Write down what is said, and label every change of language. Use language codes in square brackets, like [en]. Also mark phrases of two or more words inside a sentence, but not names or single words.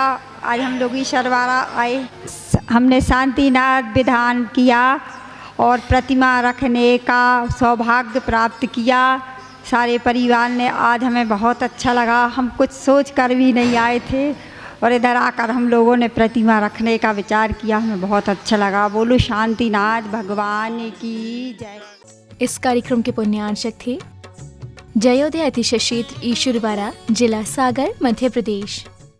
[hi] आज हम लोग ईश्वरवाड़ा आए, हमने शांतिनाथ विधान किया और प्रतिमा रखने का सौभाग्य प्राप्त किया सारे परिवार ने। आज हमें बहुत अच्छा लगा, हम कुछ सोच कर भी नहीं आए थे और इधर आकर हम लोगों ने प्रतिमा रखने का विचार किया, हमें बहुत अच्छा लगा। बोलो शांतिनाथ भगवान की जय। इस कार्यक्रम के पुण्यार्चक थे जयोदय अतिशय क्षेत्र ईश्वरवाड़ा, जिला सागर, मध्य प्रदेश।